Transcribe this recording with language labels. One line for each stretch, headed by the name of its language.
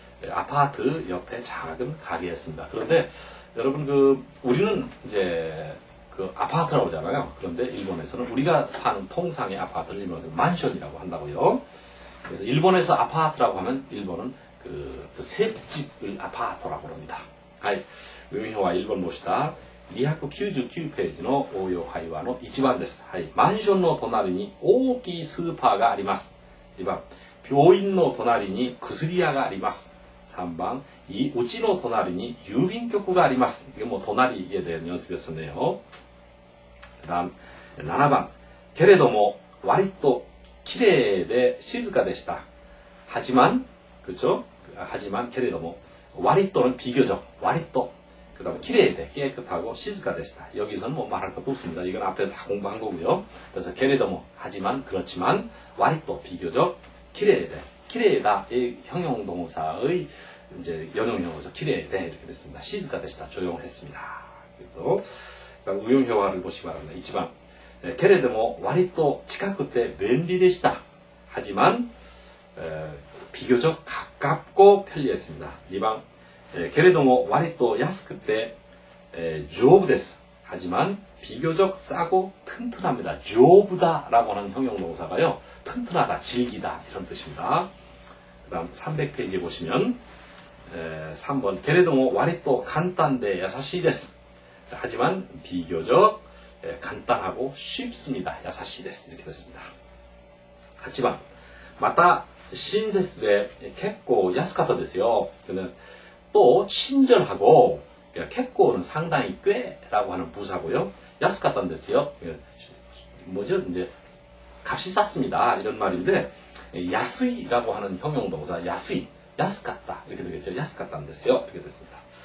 Korean: 아파트 옆에 작은 가게였습니다. 그런데 여러분 우리는 이제 아파트라고 하잖아요. 그런데 일본에서는 우리가 사는 통상의 아파트를 일본에서 만션이라고 한다고요. 그래서 일본에서 아파트라고 하면 일본은 그 셋집을 아파트라고 합니다. 의미와 1번 봅시다.
Japanese: 299ページの応用会話の1番です。マンションの隣に大きいスーパーがあります。2番、病院の隣に薬屋があります。 3番、うちの隣に郵便局があります。
Korean: 이게 뭐隣에 대한 연습이었네요. 그다음 7번,
Japanese: けれども割ときれいで静かでした.
Korean: 하지만, 그렇죠? 하지만, けれども割또는 비교적, 割と. 그 다음에 기레이대 깨끗하고 시즈카데시다. 여기서는 뭐 말할 것도 없습니다. 이건 앞에서 다 공부한 거고요. 그래서 게레도모 하지만 그렇지만 와리또 비교적 기레이대 기레이다 이 형용동사의 이제 연용형으로서 기레이대 이렇게 됐습니다. 시즈카데시다 조용했습니다. 그리고 의용효화를 보시기 바랍니다. 1번 게레도모 와리또 치카쿠때 벤리데시다. 하지만 비교적 가깝고 편리했습니다.
Japanese: 2번けれども割と安くて丈夫です.
Korean: 하지만 비교적 싸고 튼튼합니다. 조부다라고 하는 형용동사가요. 튼튼하다, 질기다 이런 뜻입니다. 그 다음 300페이지에 보시면 3번
Japanese: けれども割と簡単で優しいです.
Korean: 하지만 비교적 간단하고 쉽습니다.
Japanese: 優しいです.
Korean: 이렇게 됐습니다.
Japanese: 8번 また親切で結構安かったですよ.
Korean: 또 친절하고 캣고는 상당히 꽤라고 하는 부사고요. 야스카탄 됐어요. 뭐죠? 이제 값이 쌌습니다. 이런 말인데 야스이라고 하는 형용동사 야스이, 야스카타 이렇게 되겠죠. 야스카탄 됐어요. 이렇게 됐습니다.